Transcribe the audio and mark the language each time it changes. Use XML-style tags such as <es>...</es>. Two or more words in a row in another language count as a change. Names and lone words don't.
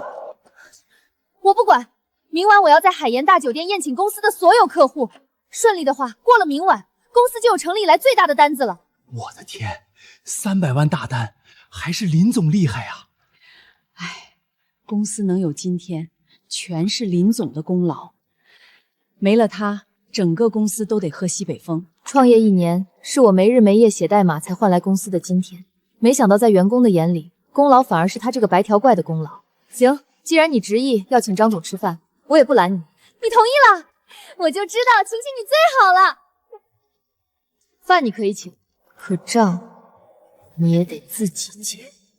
<zh>我不管，明晚我要在海盐大酒店宴請公司的所有客戶，順利的話，過了明晚，公司就有成立以來最大的單子了。我的天，300万大单，还是林总厲害啊！哎，公司能有今天，全是林总的功勞，沒了他，整個公司都得喝西北風。創業1年，是我沒日沒夜寫代碼才換來公司的今天，沒想到在員工的眼裡，功勞反而是他這個白條怪的功勞。行，既然你執意要請張總吃飯，我也不攔你。你同意了？我就知道晴晴你最好了。飯你可以請，可賬你也得自己結。</zh>